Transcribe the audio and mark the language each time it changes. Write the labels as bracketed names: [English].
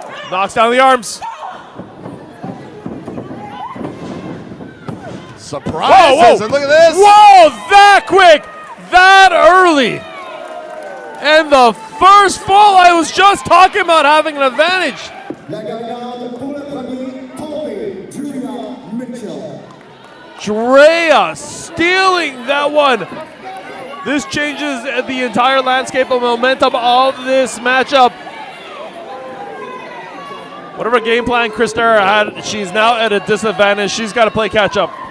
[English] Knocks down the arms. Surprises, whoa. and look at this. Whoa, that quick, that early. And the first fall, I was just talking about having an advantage. [French] La gagnante pour le premier, tombée, Dreya Mitchell. [English] Dreya stealing that one. This changes the entire landscape of momentum of this matchup. Whatever game plan Kristara had, she's now at a disadvantage. She's got to play catch up.